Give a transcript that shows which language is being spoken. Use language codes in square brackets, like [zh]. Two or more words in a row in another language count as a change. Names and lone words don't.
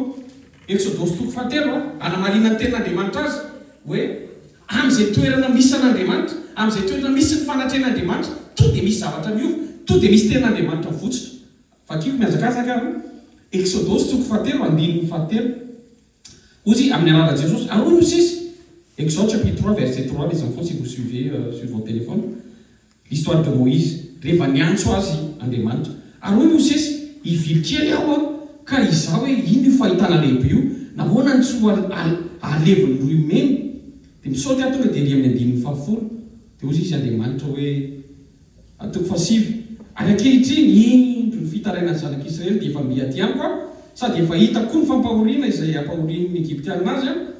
[mg] Exodosy toko 7 anamarina ny ten'Andriamanitra azy hoe amin'izay toerana misy an'Andriamanitra amin'izay toerana misy ny fanatrehan'Andriamanitra to dia misy zavatra miova to dia misy ten'Andriamanitra votsitra. Vakiko miazakazaka Exodosy toko 7 ozy amin'ny alalan'i Jesosy aroa no sisy. [fr] Exode chapitre 3 verset 3 les enfants si vous suivez sur votre téléphone l'histoire de Moïse [mg] rehefa niantso azy Andriamanitra aroa no sisy ivily kely aho ka izaho hoe ino io fahitana lehibe io nahoana ny tsy ho aleviny roy meny dia misaoty aho tonga dia ry amin'ny 7 dia ozy izy Andriamanitra hoe atoko 7 ary ankehitriny indro ny fitarainany zanak'Israely dia efa miaty amiko sady efa hita koa ny fampahoriana izay ampahorin'ny Egyptianina azy